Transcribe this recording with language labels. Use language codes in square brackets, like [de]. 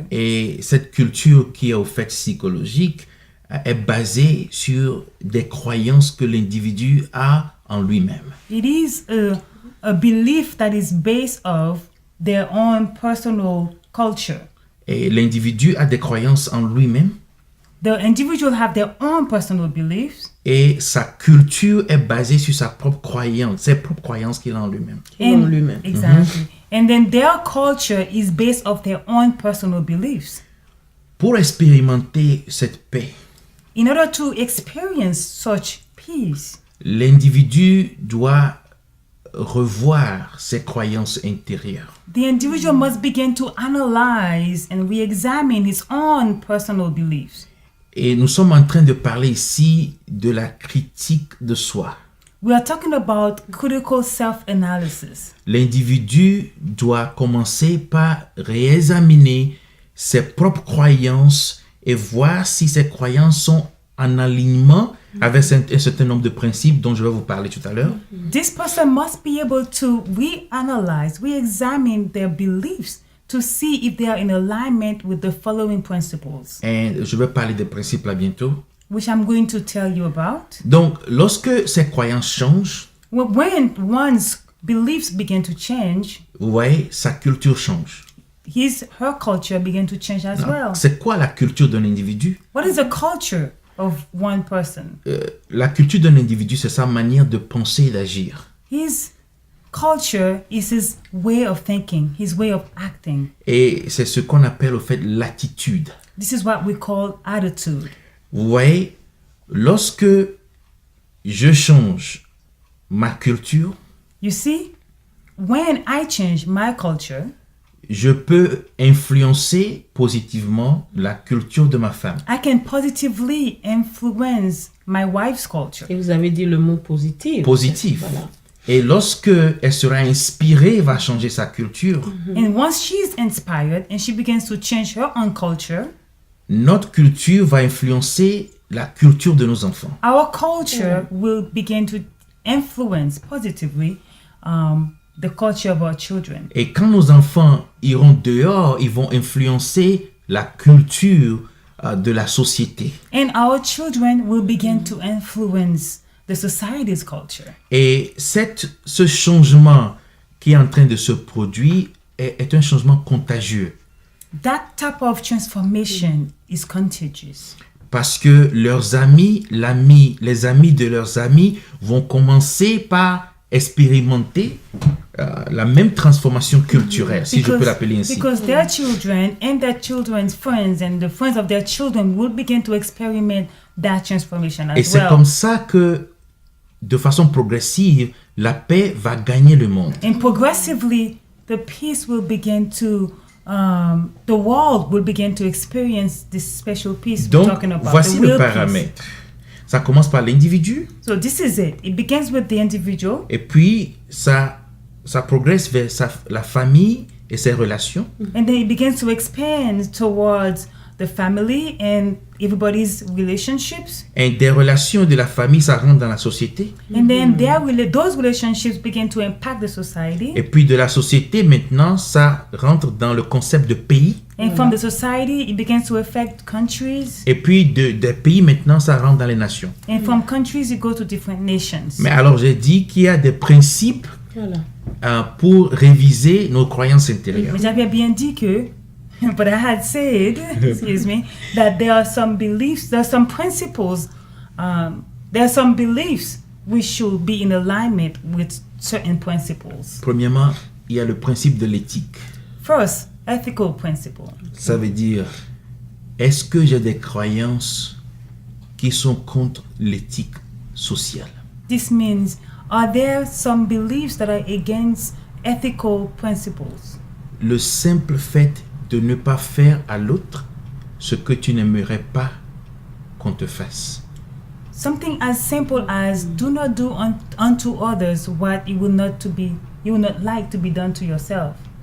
[fr] Et cette culture qui est au fait psychologique est basée sur des croyances que l'individu a en lui-même. [en] It is a belief that is based of their own personal culture. [fr] Et l'individu a des croyances en lui-même. [en] The individual have their own personal beliefs. [fr] Et sa culture est basée sur sa propre croyance, ses propres croyances qu'il a en lui-même. [en] Exactly. And then their culture is based off their own personal beliefs. [fr] Pour expérimenter cette paix, [en] In order to experience such peace, [fr] l'individu doit revoir ses croyances intérieures. [en] the individual must begin to analyze and re-examine his own personal beliefs. [fr] Et nous sommes en train de parler ici de la critique de soi. [en] We are talking about critical self-analysis. [fr] L'individu doit commencer par réexaminer ses propres croyances et voir si ces croyances sont en alignement avec un certain nombre de principes dont je vais vous parler tout à l'heure. [en] This person must be able to reanalyze, re-examine their beliefs to see if they are in alignment with the following principles, [fr] Et je vais parler des principes là bientôt. [en] which I'm going to tell you about. [fr] Donc, lorsque ces croyances changent, [en] When one's beliefs begin to change, [fr] vous voyez, sa culture change. [en] her culture begin to change as well. [fr] C'est quoi la culture d'un individu? [en] What is the culture of one person? [fr] La culture d'un individu, c'est sa manière de penser et d'agir. [en] His culture is his way of thinking, his way of acting. [fr] Et c'est ce qu'on appelle au fait l'attitude. [en] This is what we call attitude. [fr] Vous voyez, lorsque je change ma culture, [en] You see, when I change my culture, [fr] je peux influencer positivement la culture de ma femme. [en] I can positively influence my wife's culture. [fr] Et vous avez dit le mot positif. Positif. Voilà. Et lorsque elle sera inspirée, va changer sa culture, [en] And once she's inspired and she begins to change her own culture, [fr] notre culture va influencer la culture de nos enfants. [en] our culture will begin to influence positively the culture of our children. [fr] Et quand nos enfants iront dehors, ils vont influencer la culture de la société. [en] And our children will begin to influence the society's culture. [fr] Et ce changement qui est en train de se produire est un changement contagieux. [en] That type of transformation is contagious. [fr] Parce que leurs amis, les amis de leurs amis vont commencer par expérimenter la même transformation culturelle, si je peux l'appeler ainsi. [en] Because their children and their children's friends and the friends of their children will begin to experiment that transformation [fr] Et [en] as [fr] c'est [en] well. [fr] comme ça que, de façon progressive, la paix va gagner le monde. [en] And progressively, the peace will begin to, the world will begin to experience this special peace we're [fr] Donc, [en] talking about. [fr] voici [en] the [fr] le [en] real peace. [fr] paramètre. Ça commence par l'individu, [en] So this is it. It begins with the individual, [fr] et puis ça progresse vers la famille et ses relations. [en] and then it begins to expand towards the family and everybody's relationships. [fr] Et des relations de la famille, ça rentre dans la société. [en] And then those relationships begin to impact the society. [fr] Et puis de la société, maintenant, ça rentre dans le concept de pays. [en] And from the society, it begins to affect countries. [fr] Et puis des pays, maintenant, ça rentre dans les nations. [en] And from countries, you go to different nations. [fr] Mais alors, j'ai dit qu'il y a des principes Voilà. pour réviser nos croyances intérieures. Mais j'avais bien dit que, [en] but I had said, excuse me, that there are some beliefs, there are some principles, there are some beliefs we should be in alignment with certain principles. [fr] Premièrement, il y a le principe de l'éthique. [en] First, ethical principle. [fr] Ça veut dire, est-ce que j'ai des croyances qui sont contre l'éthique sociale? [en] This means, are there some beliefs that are against ethical principles? [fr] Le simple fait de ne pas faire à l'autre ce que tu n'aimerais pas qu'on te fasse. [en] Something as simple as do not do unto others what you would not like to be done to yourself.